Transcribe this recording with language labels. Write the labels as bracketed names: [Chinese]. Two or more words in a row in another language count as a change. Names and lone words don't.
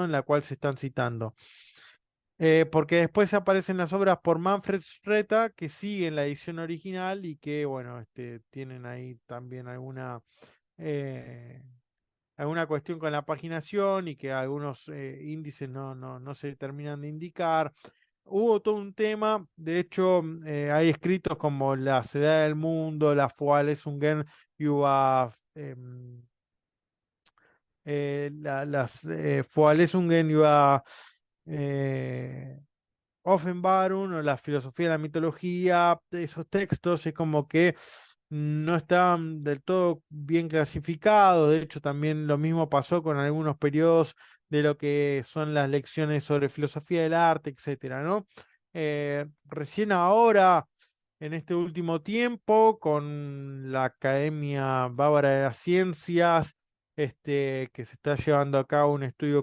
[Spanish] En la cual se están citando. Porque después aparecen las obras por Manfred Schroeder que siguen la edición original y que, bueno, tienen ahí también eh, alguna cuestión con la paginación y que algunos índices no se terminan de indicar. Hubo todo un tema, de hecho, hay escritos como La Edad del Mundo, La [German] Vorlesungen über [Spanish] las [German] Vorlesungen über [Spanish] eh, Offenbarung o la filosofía de la mitología, esos textos es como que no estaban del todo bien clasificados. De hecho, también lo mismo pasó con algunos periodos de lo que son las lecciones sobre filosofía del arte, etcétera, ¿no? Recién ahora, en este último tiempo, con la Academia Bávara de las Ciencias, que se está llevando a cabo un estudio